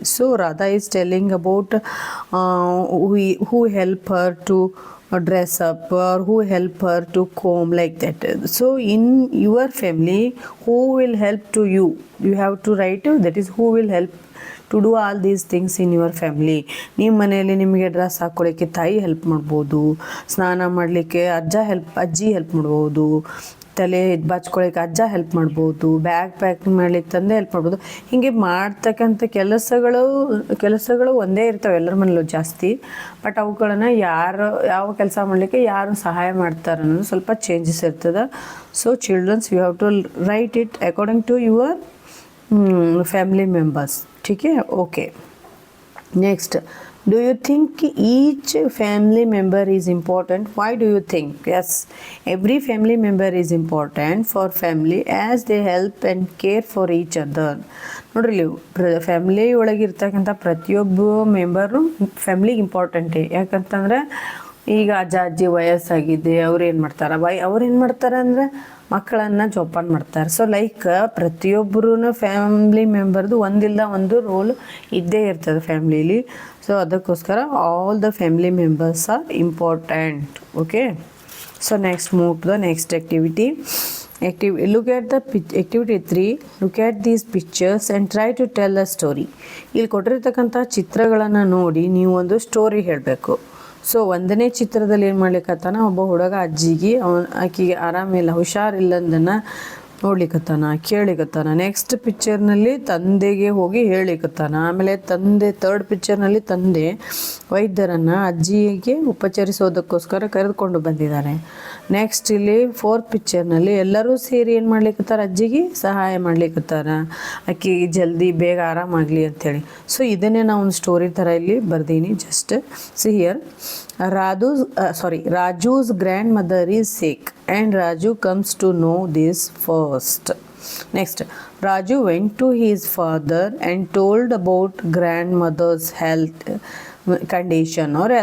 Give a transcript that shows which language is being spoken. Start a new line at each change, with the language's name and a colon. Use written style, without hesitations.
English: So Radha is telling about who help her to dress up or who help her to comb, like that. So in your family, who will help to you? You have to write that is who will help to do all these things in your family.
Kannada: ನಿಮ್ಮ ಮನೆಯಲ್ಲಿ ನಿಮಗೆ dress ಹಾಕೊಳ್ಳಿಕ್ಕೆ ತಾಯಿ help ಮಾಡ್ಬೋದು. ಸ್ನಾನ ಮಾಡಲಿಕ್ಕೆ ಅಜ್ಜಿ help ಮಾಡ್ಬೋದು. ತಲೆ ಬಾಚ್ಕೊಳ್ಳಿಕ್ಕೆ ಅಜ್ಜ ಹೆಲ್ಪ್ ಮಾಡ್ಬೋದು. ಬ್ಯಾಗ್ ಪ್ಯಾಕಿಂಗ್ ಮಾಡ್ಲಿಕ್ಕೆ ತಂದೆ ಹೆಲ್ಪ್ ಮಾಡ್ಬೋದು. ಹೀಗೆ ಮಾಡ್ತಕ್ಕಂಥ ಕೆಲಸಗಳು ಒಂದೇ ಇರ್ತವೆ ಎಲ್ಲರ ಮನೇಲೂ ಜಾಸ್ತಿ. ಬಟ್ ಅವುಗಳನ್ನು ಯಾವ ಕೆಲಸ ಮಾಡಲಿಕ್ಕೆ ಯಾರು ಸಹಾಯ ಮಾಡ್ತಾರೆ ಅನ್ನೋದು ಸ್ವಲ್ಪ ಚೇಂಜಸ್ ಇರ್ತದೆ.
English: So childrens, you have to write it according to your family members.
Hindi: ठीक है.
English: Okay. Next, Do you think each family member is important? Why do you think? Yes, every family member is important for family as they help and care for each other.
Kannada: ನೋಡ್ರಿ family ಒಳಗಿರ್ತಕ್ಕಂಥ ಪ್ರತಿಯೊಬ್ಬ member ಫ್ಯಾಮಿಲಿಗೆ ಇಂಪಾರ್ಟೆಂಟೇ. ಯಾಕಂತಂದ್ರೆ ಈಗ ಅಜ್ಜ ಅಜ್ಜಿ ವಯಸ್ಸಾಗಿದೆ, ಅವ್ರು ಏನು ಮಾಡ್ತಾರೆ, ಅವ್ರು ಏನು ಮಾಡ್ತಾರೆ ಅಂದರೆ ಮಕ್ಕಳನ್ನು ಜೋಪಾನ ಮಾಡ್ತಾರೆ. ಸೊ ಲೈಕ್ ಪ್ರತಿಯೊಬ್ಬರೂ ಫ್ಯಾಮಿಲಿ ಮೆಂಬರ್ದು ಒಂದಿಲ್ಲ ಒಂದು ರೋಲ್ ಇದ್ದೇ ಇರ್ತದೆ ಫ್ಯಾಮ್ಲೀಲಿ.
English: So ಅದಕ್ಕೋಸ್ಕರ all the family members are important. Okay, so next move to the next activity. Look at the activity 3. Look at these pictures and try to tell a story.
Kannada: ಇಲ್ಲಿ ಕೊಟ್ಟಿರ್ತಕ್ಕಂಥ ಚಿತ್ರಗಳನ್ನು ನೋಡಿ ನೀವು ಒಂದು ಸ್ಟೋರಿ ಹೇಳಬೇಕು. ಸೊ ಒಂದನೇ ಚಿತ್ರದಲ್ಲಿ ಏನು ಮಾಡ್ಲಿಕ್ಕತ್ತಾನ, ಒಬ್ಬ ಹುಡುಗ ಅಜ್ಜಿಗೆ ಆಕೆಗೆ ಆರಾಮಿಲ್ಲ, ಹುಷಾರಿಲ್ಲಂದನ್ನು ನೋಡ್ಲಿಕ್ಕತ್ತಾನ, ಕೇಳಿಕತ್ತಾನ. ನೆಕ್ಸ್ಟ್ ಪಿಕ್ಚರ್ನಲ್ಲಿ ತಂದೆಗೆ ಹೋಗಿ ಹೇಳಿಕತ್ತಾನ. ಆಮೇಲೆ ಥರ್ಡ್ ಪಿಕ್ಚರ್ನಲ್ಲಿ ತಂದೆ ವೈದ್ಯರನ್ನು ಅಜ್ಜಿಗೆ ಉಪಚರಿಸೋದಕ್ಕೋಸ್ಕರ ಕರೆದುಕೊಂಡು ಬಂದಿದ್ದಾರೆ. ನೆಕ್ಸ್ಟ್ ಇಲ್ಲಿ ಫೋರ್ತ್ ಪಿಕ್ಚರ್ನಲ್ಲಿ ಎಲ್ಲರೂ ಸೇರಿ ಏನು ಮಾಡ್ಲಿಕ್ಕತ್ತಾರ, ಅಜ್ಜಿಗೆ ಸಹಾಯ ಮಾಡ್ಲಿಕ್ಕತ್ತಾರ, ಆಕೆಗೆ ಜಲ್ದಿ ಬೇಗ ಆರಾಮಾಗಲಿ ಅಂಥೇಳಿ. ಸೊ ಇದನ್ನೇ ನಾವು ಒಂದು ಸ್ಟೋರಿ ಥರ ಇಲ್ಲಿ ಬರ್ದೀನಿ.
English: Just see here. Raju's grandmother is sick and Raju comes to know this first. Next, Raju went to his father and told about grandmother's health condition.